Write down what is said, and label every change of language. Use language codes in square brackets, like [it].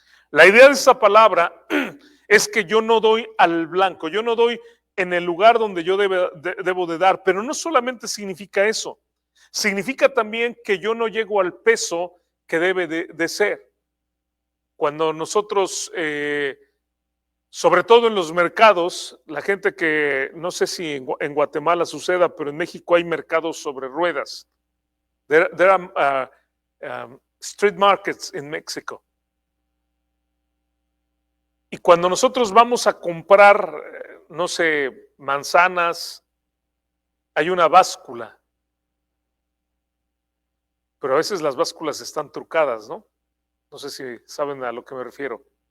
[es] La idea de esa palabra es que yo no doy al blanco, yo no doy en el lugar donde yo debo de dar, pero no solamente significa eso, significa también que yo no llego al peso que debe de ser. Cuando nosotros, sobre todo en los mercados, la gente que, no sé si en Guatemala suceda, pero en México hay mercados sobre ruedas. [en] There are street markets in Mexico. [es] Y cuando nosotros vamos a comprar, no sé, manzanas, hay una báscula. Pero a veces las básculas están trucadas, ¿no? No sé si saben a lo que me refiero.